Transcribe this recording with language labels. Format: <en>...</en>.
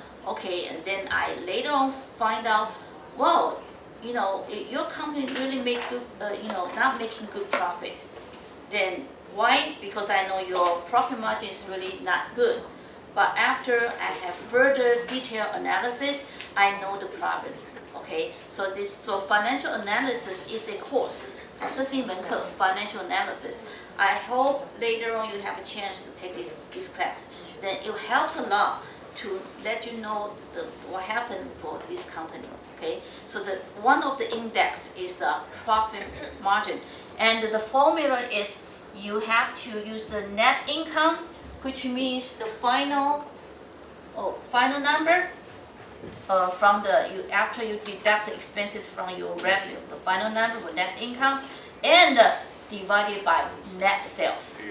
<en>Okay, and then I later on find out, well, your company really not making good profit. Then why? Because I know your profit margin is really not good. But after I have further detailed analysis, I know the profit. Okay, so financial analysis is a course.</en> <zh>这是一门课 financial analysis.</zh> <en>I hope later on you have a chance to take this class. Then it helps a lot to let you know what happened for this company. Okay, so one of the index is profit margin, and the formula is you have to use the net income, which means the final number after you deduct the expenses from your revenue, the final number with net income, and divided by net sales.</en>